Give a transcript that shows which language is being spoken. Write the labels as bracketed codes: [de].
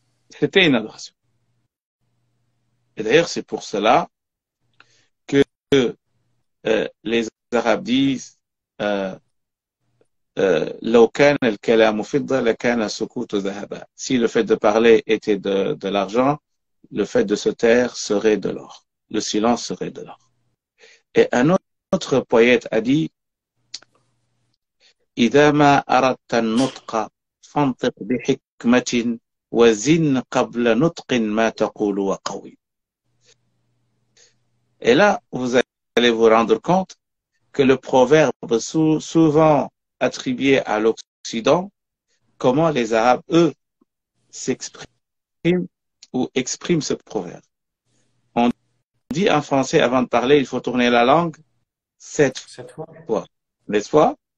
[fr] C'était une adoration. Et d'ailleurs, c'est pour cela que les Arabes disent [ar] لو كان الكلام فضة لكان السكوت ذهبا. [fr] Si le fait de parler était de l'argent, le fait de se taire serait de l'or. Le silence serait de l'or. Et un autre poète a dit [ar] إذا ما أردت النطق فانطق بحكمة وزن قبل نطق ما تقول وقوي. [fr] Et là, vous allez vous rendre compte que le proverbe souvent attribué à l'Occident, comment les Arabes, eux, s'expriment ou expriment ce proverbe. On dit en français, avant de parler, il faut tourner la langue 7 fois. N'est-ce pas?